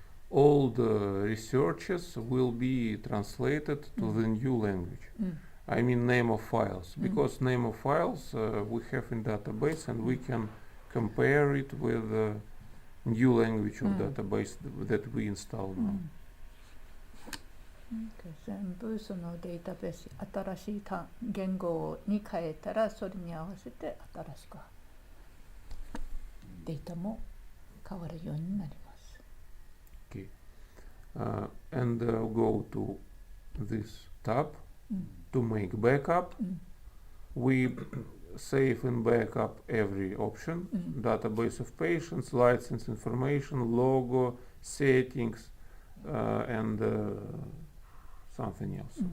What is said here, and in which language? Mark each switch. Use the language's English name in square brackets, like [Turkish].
[English] All the researches will be translated to the new language. I mean name of files, because name of files we have in database and we can compare it with the new language of database that we install now. [Japanese] 全部そのデータベース新しい言語に変えたらそれに合わせて新しくデータも変わるようになります。 [English] Okay, and go to this tab to make backup. We save in backup every option: database of patients, license information, logo, settings, and something else.